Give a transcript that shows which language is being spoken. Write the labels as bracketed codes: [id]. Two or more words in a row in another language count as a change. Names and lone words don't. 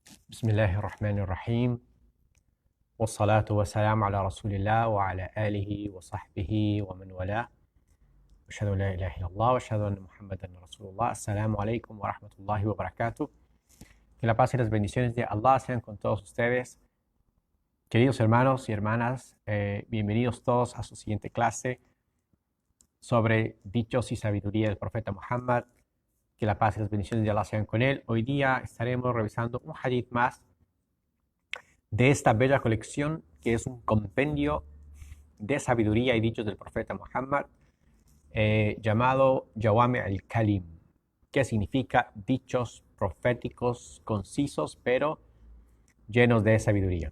[ar] بسم الله الرحمن الرحيم والصلاة والسلام على رسول الله وعلى آله وصحبه ومن والاه أشهد أن لا إله إلا الله وأشهد أن محمدا رسول الله. السلام عليكم ورحمة الله وبركاته. [es] Que la paz y las bendiciones de Allah sean con todos ustedes. Queridos hermanos y hermanas, bienvenidos todos a su siguiente clase sobre dichos y sabiduría del profeta Muhammad. Que la paz y las bendiciones de Allah sean con él. Hoy día estaremos revisando un hadith más de esta bella colección que es un compendio de sabiduría y dichos del profeta Muhammad llamado Jawami al-Kalim, que significa dichos proféticos concisos pero llenos de sabiduría.